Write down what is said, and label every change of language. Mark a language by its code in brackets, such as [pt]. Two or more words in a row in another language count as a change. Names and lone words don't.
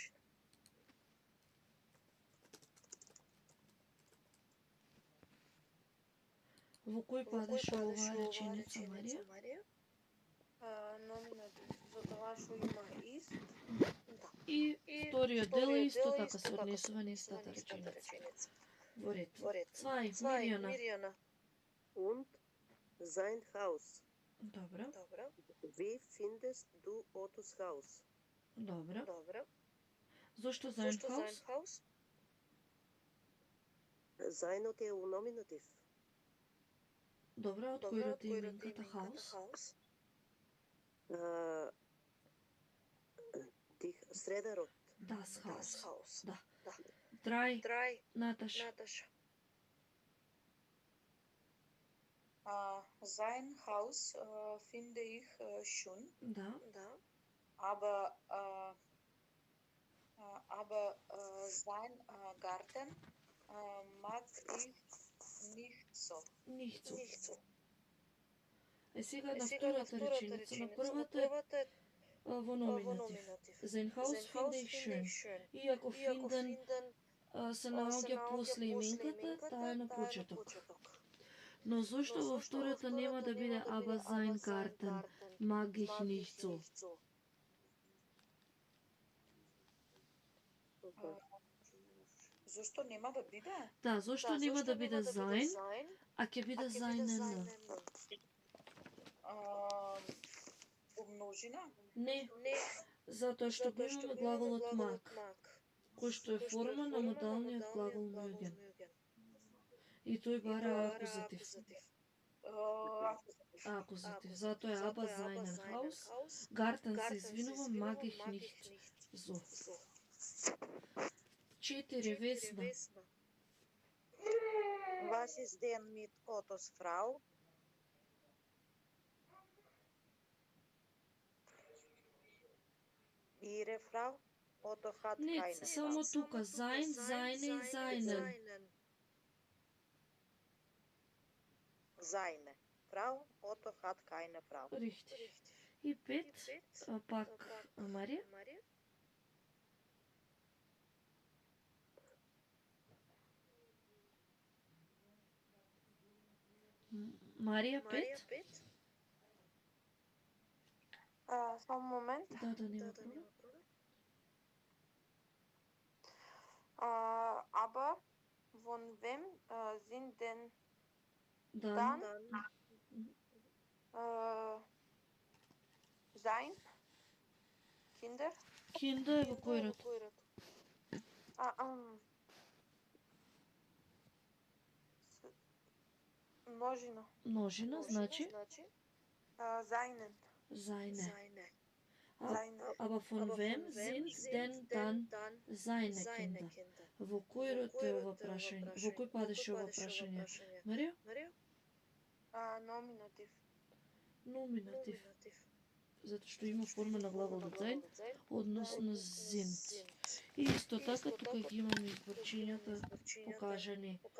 [mk] Во кој падеше оваа реченица, Марија? Номинатив. Затоа што има ист. И вториот дел е исто така се однесува на истата реченица. Во ред. [de] Zwei, Mirjana. Und sein Haus. [mk] Добро. [de] Wie findest du Ottos Haus? [mk] Добро. Зошто [de] sein Haus? [mk] Зајнот е у номинатив. Добро, од кој род е именката Haus? Среден род. [de] Das Haus. Да. Drei, Наташа. Sein Haus finde ich schön, [mk] Да. [de] aber sein Garten mag ich nicht so. Нихто. [mk] Е сега на втората реченица. На првата е во номинатив. [de] Sein Haus finde ich schön. [mk] Иако finden се наоѓа после именката, таа е на почеток. Но зошто во втората нема да биде [de] aber sein Garten mag ich nicht so? [mk] Зошто нема да биде? Да, зошто нема да биде sein, а ќе биде seinen? Умножина? Не, затоа што го имаме глаголот mag, кој што е форма на модалниот глагол mögen. И тој бара акузатив. Акузатив. Затоа е [de] aber seinen Haus. [mk] Garten се извинувам, [de] mag ich nicht so. [mk] 4 Весна. [de] Was ist denn mit Ottos Frau? Ihre Frau? Otto hat [mk] Не, [de] keine [mk] само [de] Frau. [mk] тука. Sein, seine и seinen. [de] Seine Frau? Otto hat keine Frau. Richtig. [mk] И 5, пак Марија. Марија 5. Само момент. Да, нема проблем. [de] Aber von wem sind denn Dan. sein Kinder? [mk] Kinder е во кој род? Множина. Множина, значи [de] Seinen. seine. Seine. Aber von wem sind denn dann seine Kinder? [mk] Во кој род е ова прашање? Во кој падеше ова прашање? Марија? [de] Nominativ. [mk] Номинатив. Затоа што има форма на глаголот sein, односно sind. И исто така тука ги имаме изборчињата покажани.